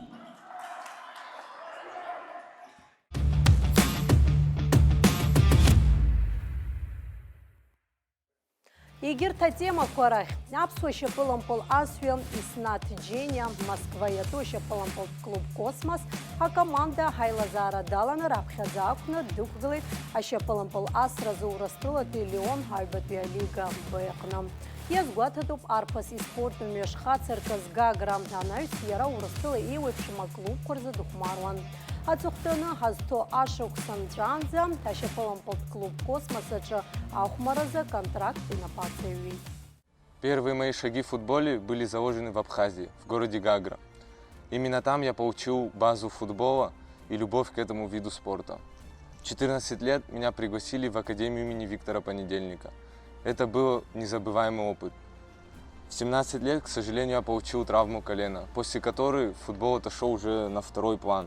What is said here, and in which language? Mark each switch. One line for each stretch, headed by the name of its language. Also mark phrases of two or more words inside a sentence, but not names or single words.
Abkhazian: Егьырҭ атемақәа рахь аԥсуа шьапылампыл асҩа Иснаҭ Џьениа, Москва иатәу ашьапылампылтә клуб Космос акоманда ҳаилазаара даланы раԥхьаӡа ақәны дықәгылеит ашьапылампыл асразы Урыстәылатәи Леон аҩбатәи алига Б иҟны. Иазгәаҭатәуп арԥыс испорттә мҩашьхацыркыз Гагра. Анаҩс иара Урыстәыла еиуеиԥшым аклубқәа рзы дыхәмаруан. Аҵыхәтәаны ҳазҭо ашықәса нҵәаанӡа ашьапылампылтә клуб Космос аҿы ахәмаразы контракт инапаҵаҩит.
Russian: Первые мои шаги в футболе были заложены в Абхазии, в городе Гагра. Именно там я получил базу футбола и любовь к этому виду спорта. В 14 лет меня пригласили в Академию имени Виктора Понедельника. Это был незабываемый опыт. В 17 лет, к сожалению, я получил травму колена, после которой футбол отошел уже на второй план.